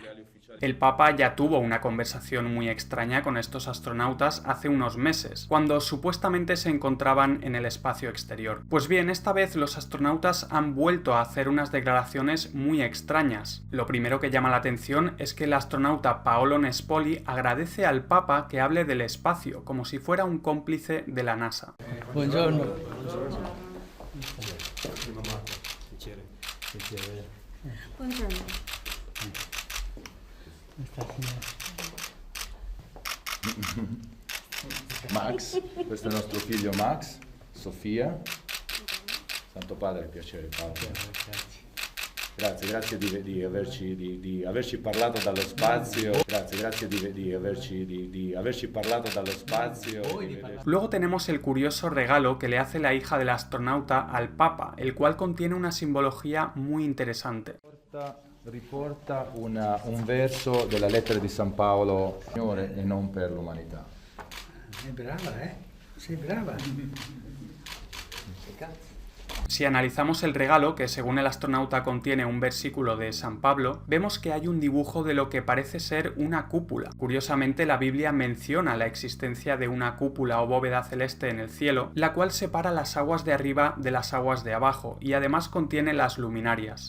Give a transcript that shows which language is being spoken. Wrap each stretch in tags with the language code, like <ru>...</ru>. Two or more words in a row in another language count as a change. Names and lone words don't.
<es>El Papa ya tuvo una conversación muy extraña con estos astronautas hace unos meses, cuando supuestamente se encontraban en el espacio exterior. Pues bien, esta vez los astronautas han vuelto a hacer unas declaraciones muy extrañas. Lo primero que llama la atención es que el astronauta Paolo Nespoli agradece al Papa que hable del espacio, como si fuera un cómplice de la NASA.</es> <it>Buongiorno. Buongiorno. Max, questo è il nostro figlio Max, Sofia. Santo Padre, piacere Paolo. Grazie di averci parlato dallo spazio. Grazie di averci parlato dallo spazio.</it> <es>Luego tenemos el curioso regalo que le hace la hija del astronauta al Papa, el cual contiene una simbología muy interesante.</es> <it>Riporta un verso della lettera di San Paolo, Signore e non per l'umanità. Sei brava, eh? Sei brava.</it> <es>Si analizamos el regalo, que según el astronauta contiene un versículo de San Pablo, vemos que hay un dibujo de lo que parece ser una cúpula. Curiosamente, la Biblia menciona la existencia de una cúpula o bóveda celeste en el cielo, la cual separa las aguas de arriba de las aguas de abajo y además contiene las luminarias.</es>